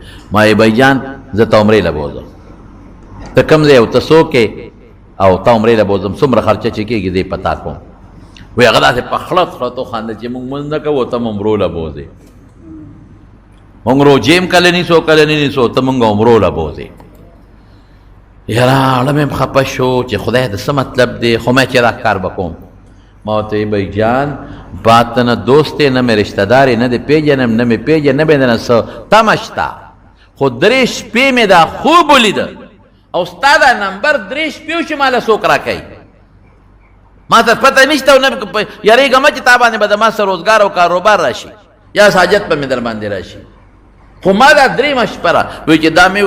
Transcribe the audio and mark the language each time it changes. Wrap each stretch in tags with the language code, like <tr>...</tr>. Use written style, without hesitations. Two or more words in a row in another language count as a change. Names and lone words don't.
<ps>ما یې</ps> <ur>بھائی جان</ur> <ps>زه ته عمرې له بوځم ته کوم ځای او ته څوک یې او ته عمرې له بوځم څومره خرچه چې کېږي دی پتا کوم وی هغه داسې په خلط خلط وخندل چې موږ مونځ نه کوو ته عمرو له بوځې موږ روجې هم کله نیسو کله نه نیسو ته موږ عمرو له بوځې یاره اړه مې خفه شو چې خدای د څه مطلب دی خو مې چې دا کار به کوم ما ورته وی</ps> <ur>بھائی جان</ur> <ps>بات ته نه دوست دی نه مې رشته دار یې نه دی پېژنم نه مې پېژنم نه مې نه څه تمه شته خو 3 شپې مې دا خوب ولیده او ستا دا نمبر 3 شپې چې ماله څوک راکوي ما ته پته نشته او نه یارېږم چې تا باندې به د ما څه روزګار او کاروبار راشي یا حاجت به مې در باندې راشي خو ما دا 3 شپه را وایي چې دا مې</ps>